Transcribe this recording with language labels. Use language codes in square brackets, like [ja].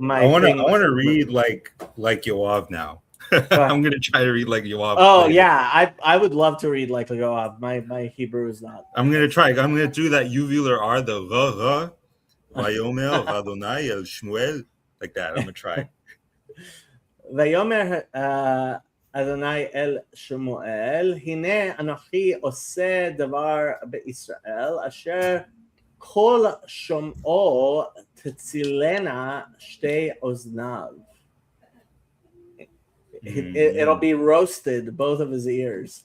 [en] I want to read like Yoav now. I'm going to try to read like Yoav. Oh yeah, I would love to read like Yoav. My Hebrew is not. I'm going to try. I'm going to do that uvular R, the ra, [he] Vayomer, Adonai, El Shmuel, [en] like that. I'm going to try. [he] Vayomer אדוני אל שמואל, הנה אנוכי עושה דבר בישראל, אשר כל שומעו תצילנה שתי אוזניו. [en] It'll be roasted, both of his ears.